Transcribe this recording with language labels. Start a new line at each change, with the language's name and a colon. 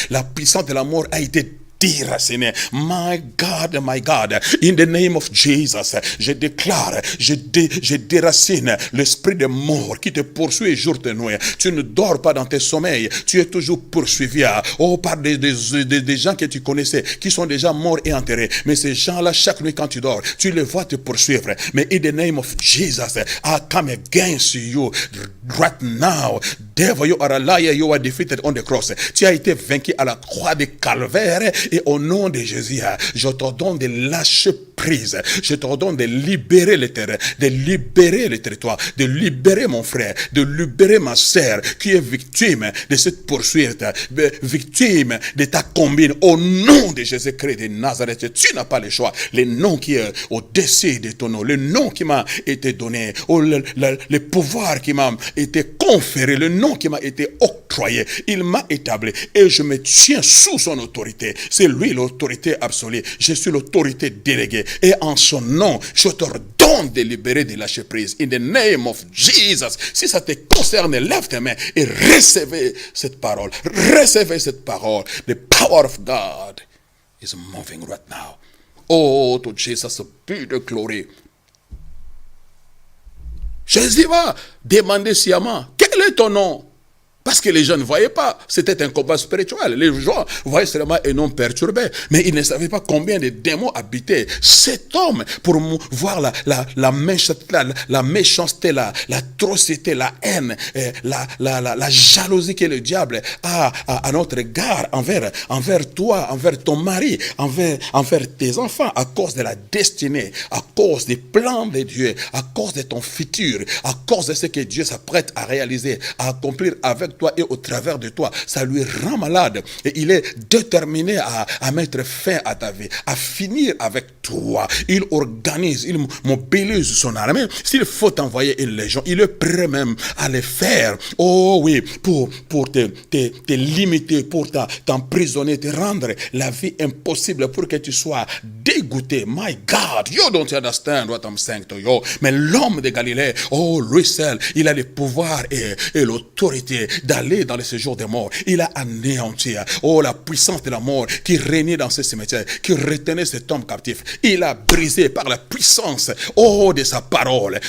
French: La puissance de la mort a été déraciné.
English: My God, in the name of Jesus,
French: je déclare, je déracine l'esprit de mort qui te poursuit jour et nuit. Tu ne dors pas dans tes sommeils, tu es toujours poursuivi par des gens que tu connaissais, qui sont déjà morts et enterrés. Mais ces gens-là, chaque nuit quand tu dors, tu les vois te poursuivre. Mais
English: in the name of Jesus, I come against you right now. Devil, you are a liar, you are defeated on the cross.
French: Tu as été vaincu à la croix de Calvaire. Et au nom de Jésus, je t'ordonne de lâcher prise. Je t'ordonne de libérer le terrain, de libérer le territoire, de libérer mon frère, de libérer ma sœur qui est victime de cette poursuite, victime de ta combine. Au nom de Jésus-Christ de Nazareth, tu n'as pas le choix. Le nom qui est au-dessus de ton nom, le nom qui m'a été donné, le pouvoir qui m'a été conféré, le nom qui m'a été octroyé, il m'a établi et je me tiens sous son autorité. C'est lui l'autorité absolue. Je suis l'autorité déléguée. Et en son nom, je t'ordonne de libérer, de lâcher prise.
English: In the name of Jesus.
French: Si ça te concerne, lève tes mains et recevez cette parole. Recevez cette parole.
English: The power of God is moving right now. Oh, to Jesus be the glory.
French: Jésus va demander sciemment, quel est ton nom? Parce que les gens ne voyaient pas. C'était un combat spirituel. Les gens voyaient seulement un homme perturbé. Mais ils ne savaient pas combien de démons habitaient cet homme pour voir la méchanceté, l'atrocité, la haine, la jalousie que le diable a à notre égard envers toi, envers ton mari, envers tes enfants, à cause de la destinée, à cause des plans de Dieu, à cause de ton futur, à cause de ce que Dieu s'apprête à réaliser, à accomplir avec toi et au travers de toi. Ça lui rend malade et il est déterminé à mettre fin à ta vie, à finir avec toi. Il organise, il mobilise son armée. S'il faut envoyer une légion, il est prêt même à le faire. Oh oui, pour te limiter, pour t'emprisonner, te rendre la vie impossible, pour que tu sois dégoûté.
English: My God, you don't understand what I'm saying to you.
French: Mais l'homme de Galilée, oh, lui seul, il a le pouvoir et l'autorité d'aller dans le séjour des morts. Il a anéanti, oh, la puissance de la mort qui régnait dans ce cimetière, qui retenait cet homme captif. Il a brisé par la puissance, oh, de sa parole.